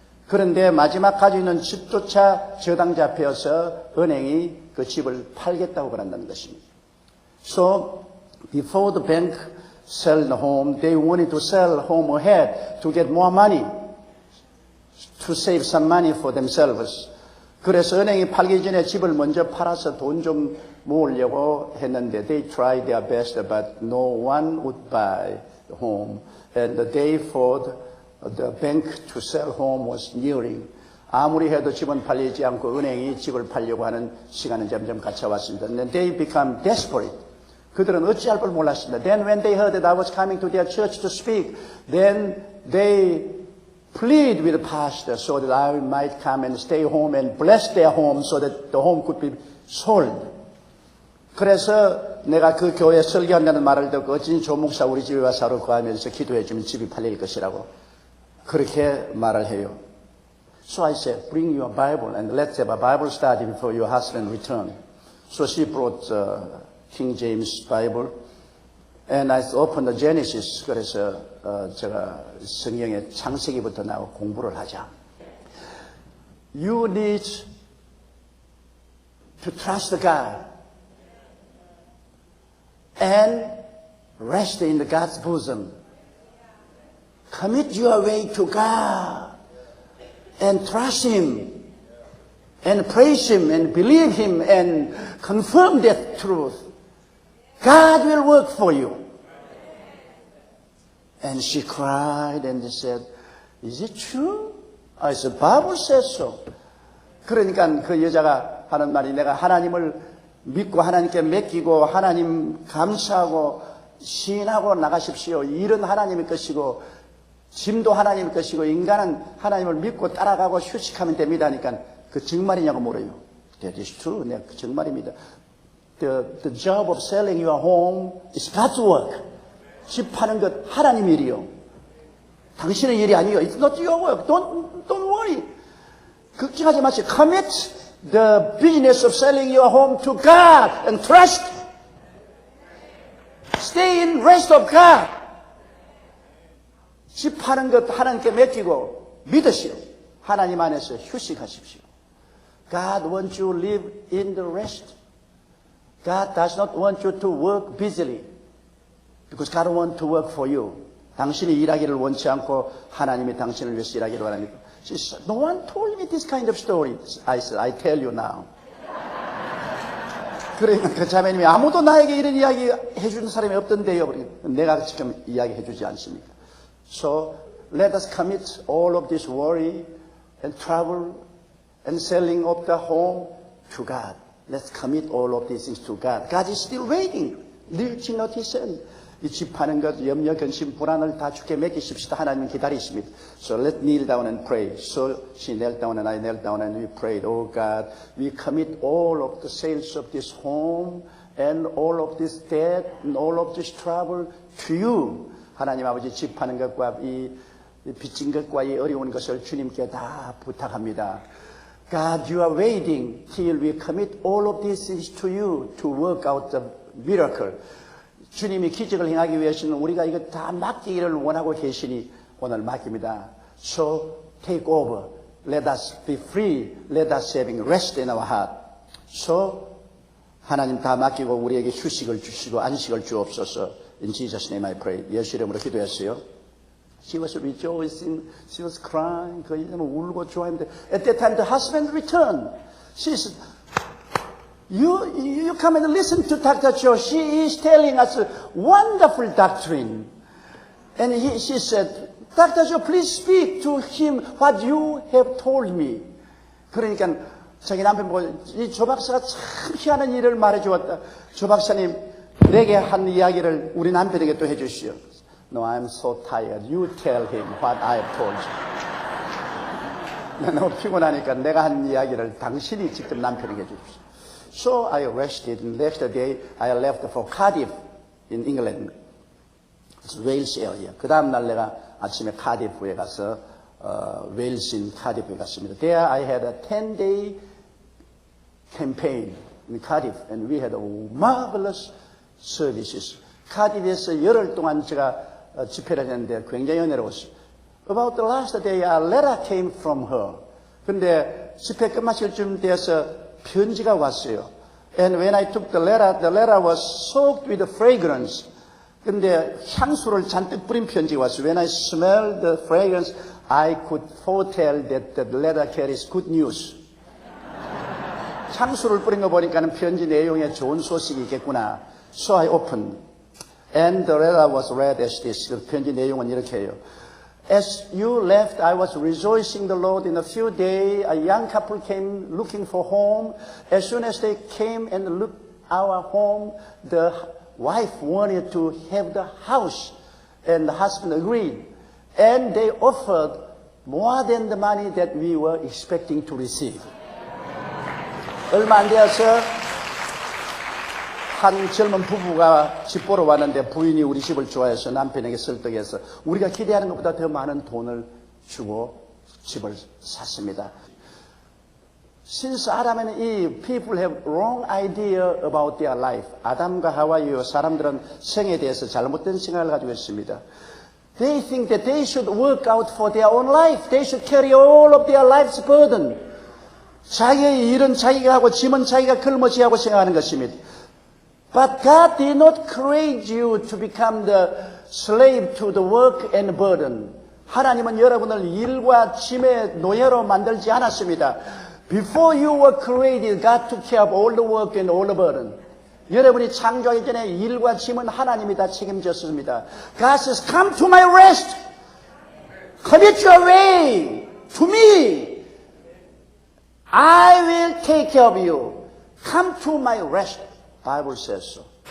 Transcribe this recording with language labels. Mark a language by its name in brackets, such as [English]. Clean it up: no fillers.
[Korean] 그런데 마지막 가지고 있는 집조차 저당 잡혀서 은행이 그 집을 팔겠다고 그런다는 것입니다. [English] So, before the bank sell the home, they wanted to sell home ahead to get more money, to save some money for themselves. [Korean] 그래서 은행이 팔기 전에 집을 먼저 팔아서 돈 좀 모으려고 했는데 [English] they tried their best, but no one would buy the home. And the day for the bank to sell home was nearing. [Korean] 아무리 해도 집은 팔리지 않고 은행이 집을 팔려고 하는 시간은 점점 갇혀왔습니다. [English] And they become desperate. [Korean] 그들은 어찌할 걸 몰랐습니다. [English] Then when they heard that I was coming to their church to speak, then they plead with the pastor so that I might come and stay home and bless their home so that the home could be sold. [Korean] 그래서 내가 그 교회에 설교한다는 말을 듣고 어찌 조 목사 우리 집에 와서 하루 거하면서 기도해 주면 집이 팔릴 것이라고 그렇게 말을 해요. [English] So I said, bring your Bible and let's have a Bible study before your husband returns. So she brought King James Bible, and I opened the Genesis. [Korean] 그래서 제가 성경의 창세기부터 나와 공부를 하자. [English] You need to trust God and rest in God's bosom. Commit your way to God and trust Him and praise Him and believe Him and confirm that truth. God will work for you. And she cried and said, is it true? I said, Bible says so. [Korean] 그러니까 그 여자가 하는 말이 내가 하나님을 믿고 하나님께 맡기고 하나님 감사하고 시인하고 나가십시오. 일은 하나님의 것이고 짐도 하나님의 것이고 인간은 하나님을 믿고 따라가고 휴식하면 됩니다 하니까 그 정말이냐고 물어요. [English] That is true. [Korean] 네, 그 정말입니다. [English] The job of selling your home is God's work. [Korean] 집 파는 것 하나님 일이요. 당신의 일이 아니요. [English] It's not your work. Don't worry. [Korean] 걱정하지 마세요. [English] Commit the business of selling your home to God and trust. Stay in rest of God. [Korean] 집 파는 것 하나님께 맡기고 믿으시오. 하나님 안에서 휴식하십시오. [English] God wants you to live in the rest. God does not want you to work busily. Because God wants to work for you. [Korean] 당신이 일하기를 원치 않고 하나님이 당신을 위해서 일하기를 원합니다. [English] She said, no one told me this kind of story. I said, I tell you now. [Korean] 그러니까 그 자매님이 아무도 나에게 이런 이야기 해주는 사람이 없던데요. 내가 지금 이야기 해주지 않습니까? [English] So let us commit all of this worry and trouble and selling of the home to God. Let's commit all of these things to God. God is still waiting. Reaching out His hand. [Korean] 이 집 파는 것, 염려, 근심, 불안을 다 주께 맡기십시다. 하나님 기다리십니다. [English] So let's kneel down and pray. So she knelt down and I knelt down and we prayed. Oh God, we commit all of the sales of this home and all of this debt and all of this trouble to you. [Korean] 하나님 아버지 집 파는 것과 이 빚진 것과 이 어려운 것을 주님께 다 부탁합니다. [English] God, you are waiting till we commit all of these things to you to work out the miracle. [Korean] 주님이 기적을 행하기 위해서는 우리가 이거 다 맡기기를 원하고 계시니 오늘 맡깁니다. [English] So take over. Let us be free. Let us having rest in our heart. [Korean] So 하나님 다 맡기고 우리에게 휴식을 주시고 안식을 주옵소서. [English] In Jesus' name I pray. [Korean] 예수 이름으로 기도했어요. [English] She was rejoicing. She was crying. [Korean] 그 이름을 울고 좋아했는데 [English] at that time the husband returned. She said, You come and listen to Dr. Joe. She is telling us a wonderful doctrine. And she said, Dr. Joe, please speak to him what you have told me. [Korean] 그러니까 자기 남편 보고 이 조 박사가 참 희한한 일을 말해주었다. 조 박사님 내게 한 이야기를 우리 남편에게 또 해주시오. [English] No, I'm so tired. You tell him what I have told you. [Korean] 너무 피곤하니까 내가 한 이야기를 당신이 직접 남편에게 해주십시오. [English] So I rested, and next day I left for Cardiff in England. It's Wales area. [Korean] 그 다음 날 내가 아침에 카디프에 가서 웨일스인 카디프에 갔습니다. [English] There I had a 10-day campaign in Cardiff, and we had a marvelous services. [Korean] 카디프에서 열흘 동안 제가 집회를 했는데 굉장히 은혜로웠어요. [English] About the last day, a letter came from her. [Korean] 근데 집회 끝마칠 쯤 되어서 편지가 왔어요. [English] And when I took the letter was soaked with fragrance. [Korean] 근데 향수를 잔뜩 뿌린 편지가 왔어요. [English] When I smelled the fragrance, I could foretell that the letter carries good news. [Korean] 향수를 뿌린 거 보니까는 편지 내용에 좋은 소식이 있겠구나. [English] So I opened. And the letter was read as this. [Korean] 그 편지 내용은 이렇게 해요. [English] As you left, I was rejoicing the Lord. In a few days, a young couple came looking for home. As soon as they came and looked our home, the wife wanted to have the house, and the husband agreed. And they offered more than the money that we were expecting to receive. [Korean] 얼마 안 되어서 한 젊은 부부가 집 보러 왔는데 부인이 우리 집을 좋아해서 남편에게 설득해서 우리가 기대하는 것보다 더 많은 돈을 주고 집을 샀습니다. [English] Since Adam and Eve, people have wrong idea about their life. [Korean] 아담과 하와이요 사람들은 생에 대해서 잘못된 생각을 가지고 있습니다. [English] They think that they should work out for their own life. They should carry all of their life's burden. [Korean] 자기의 일은 자기가 하고 짐은 자기가 걸머지하고 생각하는 것입니다. [English] But God did not create you to become the slave to the work and burden. [Korean] 하나님은 여러분을 일과 짐의 노예로 만들지 않았습니다. [English] Before you were created, God took care of all the work and all the burden. [Korean] 여러분이 창조하기 전에 일과 짐은 하나님이 다 책임졌습니다. [English] God says, come to my rest. Commit your way to me. I will take care of you. Come to my rest. Bible says so.